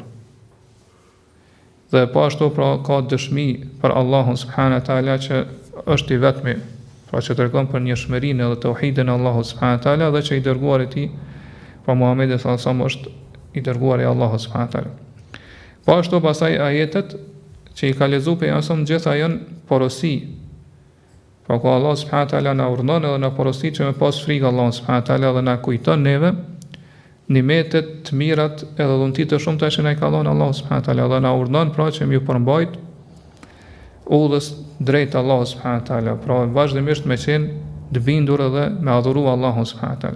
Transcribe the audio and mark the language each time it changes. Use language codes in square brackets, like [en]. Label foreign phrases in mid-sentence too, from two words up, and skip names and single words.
[sq] Dhe po ashtu pra ka dëshmi për Allahun [ar] سبحانه وتعالى [sq] që është i vetmi, pra që tregon për njëshmërinë dhe tauhidin e Allahut [ar] سبحانه وتعالى [sq] dhe që i dërguari i tij, pra Muhamedi [ar] صلى الله عليه وسلم [sq] është i dërguari i Allahut [ar] سبحانه وتعالى. [sq] Po ashtu pastaj ajetet që i ka lexuar pejgamberi gjitha janë porosi. Pra ku Allah [ar] سبحانه وتعالى [sq] na urdhon edhe na porosi që me pas frikë Allahut [ar] سبحانه وتعالى [sq] dhe na kujton neve nimetet të mirat edhe dhuntit të shumta që na i ka dhënë Allahu [ar] سبحانه وتعالى [sq] dhe na urdhon pra që më përmbajt udhës drejt Allahut [ar] سبحانه وتعالى, [sq] pra vazhdimisht me qenë të bindur edhe me adhuru Allahun subhanahu wa taala.